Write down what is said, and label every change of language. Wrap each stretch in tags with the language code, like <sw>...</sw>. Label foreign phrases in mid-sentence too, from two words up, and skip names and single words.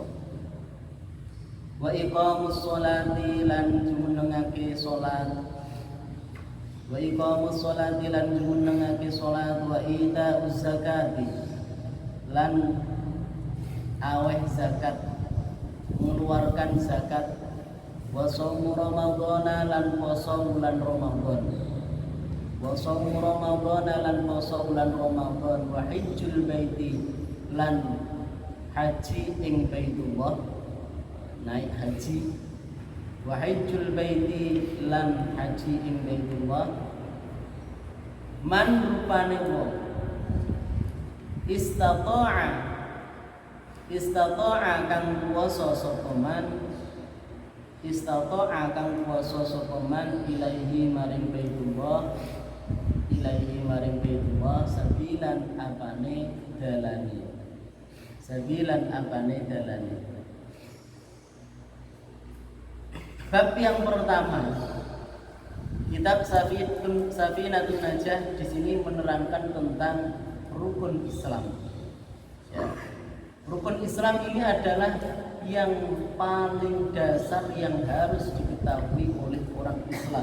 <ar>وإقام الصلاة</ar> <jv>lan jumenengake salat.</jv> <ar>وإقام الصلاة</ar> <jv>lan jumenengake salat.</jv> <ar>وإيتاء الزكاة</ar> <jv>lan aweh zakat,</jv> <id>mengeluarkan zakat.</id> <ar>وصوم رمضان</ar> <jv>lan puasa bulan Ramadan.</jv> <ar>وصوم رمضان</ar> <jv>lan puasa bulan Ramadan.</jv> <ar>وحج البيت</ar> <jv>lan haji ing Baitullah,</jv> <id>naik haji.</id> <ar>وحج البيت</ar> <jv>lan haji ing Baitullah. Man rupane wong istata'a kang kuwasa sapa man, istata'a kang kuwasa sapa man ilaihi maring Baitullah, ilaihi maring Baitullah sabilan apane dalane, sabilan apane dalane.</jv> <id>Bab yang pertama, kitab Safinatun Najah di sini menerangkan tentang rukun Islam. Ya. Rukun Islam ini adalah yang paling dasar yang harus diketahui oleh orang Islam.</id>